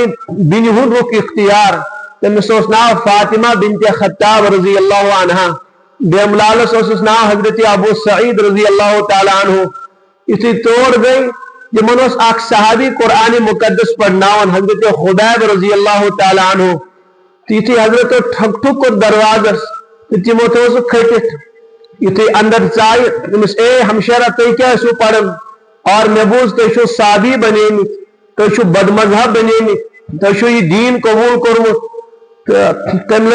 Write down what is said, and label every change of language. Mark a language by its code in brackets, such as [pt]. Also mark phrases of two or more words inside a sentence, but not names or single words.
[ks] بیٚنہِ ہُنٛد رُخ اختیار تٔمِس اوس ناو فاطمہ بنت خطاب [ar] رضی اللہ عنہا [ks] بیملالس اوسُس ناو حضرت ابو سعید [ar] رضی اللہ تعالیٰ عنہ [ks] یُتھُے تور گئی تمن اوس اکھ صحابی قرآن مقدس پرناون حضرت خبیب [ar] رضی اللہ تعالیٰ عنہ [ks] یُتھُے حضرتو ٹھک ٹھک کوٚر دروازس تہٕ تمو تھوو سُہ کھٔٹِتھ یُتھُے اندر ژایہِ تٔمِس اے ہمشیرہ تُہۍ کیٛاہ ٲسِو پران اور مےٚ بوٗز تُہۍ چھِو صابی بنیمٕتۍ تُہۍ چھِو بد مذہب بنیمٕتۍ تُہۍ چھِو یہِ دیٖن قبوٗل کوٚرمُت تہٕ تٔمۍ